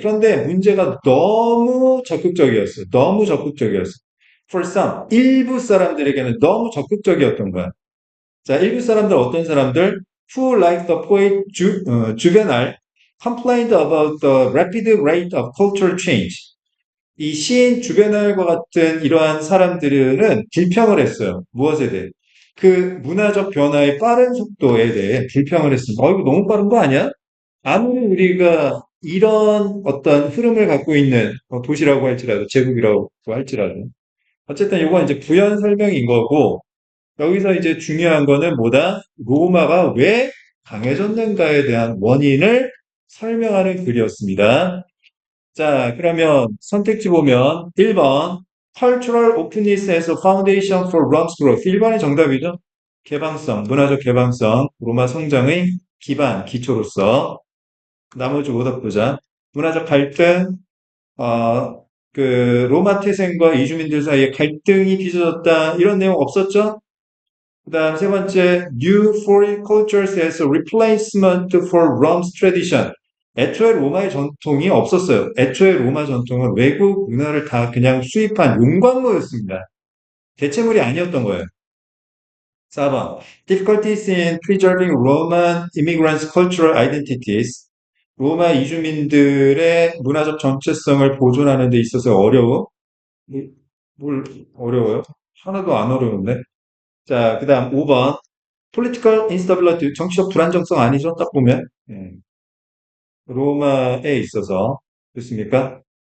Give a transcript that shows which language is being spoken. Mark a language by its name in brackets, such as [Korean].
[Korean] 그런데 문제가 너무 적극적이었어요. 너무 적극적이었어요. [English] For some, [Korean] 일부 사람들에게는 너무 적극적이었던 거야. 자, 일부 사람들 어떤 사람들? [English] Who, like the poet Juvenal, complained about the rapid rate of cultural change. [Korean] 이 시인 주베날과 같은 이러한 사람들은 불평을 했어요. 무엇에 대해? 그 문화적 변화의 빠른 속도에 대해 불평을 했습니다. 이거 너무 빠른 거 아니야? 아무리 우리가 이런 어떤 흐름을 갖고 있는 도시라고 할지라도, 제국이라고 할지라도. 어쨌든 이건 이제 부연 설명인 거고, 여기서 이제 중요한 거는 뭐다? 로마가 왜 강해졌는가에 대한 원인을 설명하는 글이었습니다. 자, 그러면 선택지 보면 1번 [English] Cultural openness as a foundation for Rome's growth. [Korean] 1번이 정답이죠. 개방성, 문화적 개방성, 로마 성장의 기반, 기초로서. 나머지 오답 보자. 문화적 갈등, 어, 로마 태생과 이주민들 사이에 갈등이 빚어졌다. 이런 내용 없었죠? 그 다음 세 번째, [English] New foreign cultures as a replacement for Rome's tradition. [Korean] 애초에 로마의 전통이 없었어요. 애초에 로마 전통은 외국 문화를 다 그냥 수입한 용광로였습니다. 대체물이 아니었던 거예요. [English] 4번, difficulties in preserving Roman immigrants' cultural identities. [Korean] 로마 이주민들의 문화적 정체성을 보존하는 데 있어서 어려워. 뭘 어려워요? 하나도 안 어려운데. 자, 그 다음 5번. [English] political instability, [Korean] 정치적 불안정성 아니죠? 딱 보면. 로마에 있어서. 그렇습니까?